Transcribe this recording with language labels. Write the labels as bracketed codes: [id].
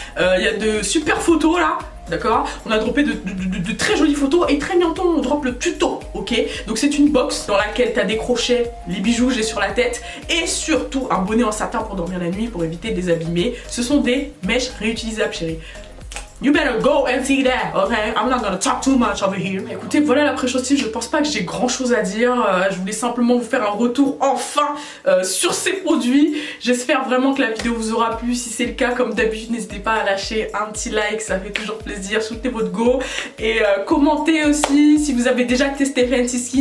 [fr] Il y a de super photos là. D'accord, on a droppé de très jolies photos et très bientôt on drop le tuto, ok. Donc c'est une box dans laquelle t'as des crochets, les bijoux que j'ai sur la tête et surtout un bonnet en satin pour dormir la nuit pour éviter de les abîmer. Ce sont des mèches réutilisables chérie. [en] You better go and see that, okay? I'm not gonna talk too much over here. [fr] Écoutez, voilà la pré-chaussure, je pense pas que j'ai grand chose à dire. Je voulais simplement vous faire un retour enfin sur ces produits. J'espère vraiment que la vidéo vous aura plu. Si c'est le cas, comme d'habitude, n'hésitez pas à lâcher un petit like, ça fait toujours plaisir. Soutenez votre go. Et commentez aussi si vous avez déjà testé Fenty Skin.